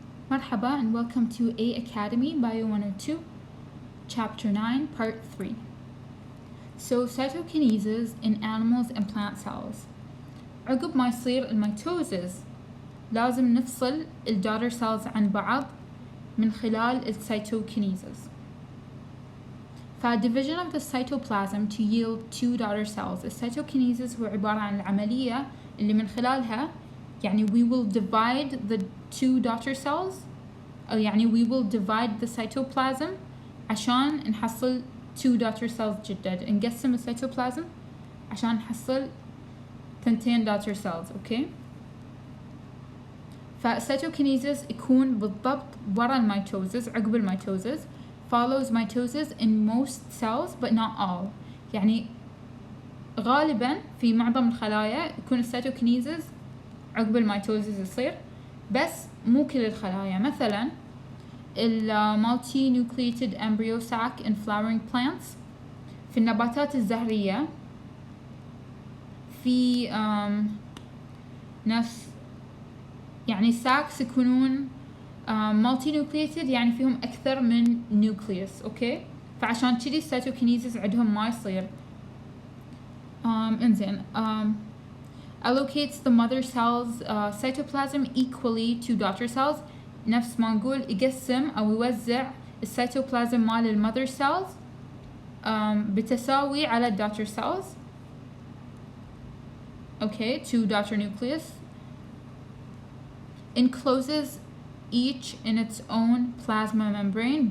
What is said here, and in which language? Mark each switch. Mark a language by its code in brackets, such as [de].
[en] Marhaba and welcome to A Academy Bio 102, Chapter 9, Part 3. So cytokinesis in animals and plant cells. [ar] عقب ما يصير الميتوزز لازم نفصل الدaughter cells عن بعض من خلال الcytokinesis. [en] فdivision of the cytoplasm to yield two daughter cells. [ar] الcytokinesis هو عبارة عن العملية اللي من خلالها يعني [en] we will divide the two daughter cells [ar] أو يعني [en] we will divide the cytoplasm [ar] عشان نحصل [en] two daughter cells جدد. [ar] نقسم الcytoplasm عشان نحصل ثنتين daughter cells. اوكي فالcytokinesis يكون بالضبط ورا الميتوزز عقب الميتوزز [en] follows mitosis in most cells but not all. [ar] يعني غالبا في معظم الخلايا يكون الcytokinesis عقب الميتوزز يصير بس مو كل الخلايا. مثلا [en] multi-nucleated embryo sac in flowering plants [ar] في النباتات الزهرية في ناس يعني sacs يكونون multi-nucleated يعني فيهم أكثر من nucleus. أوكي فعشان كذي الcytokinesis عندهم ما يصير. [en] إنزين allocates the mother cells cytoplasm equally to daughter cells. [ar] نفس ما نقول يقسم أو يوزع الcytoplasm مال المother cells بتساوي على daughter cells. [en] okay to daughter nucleus. Encloses each in its own plasma membrane.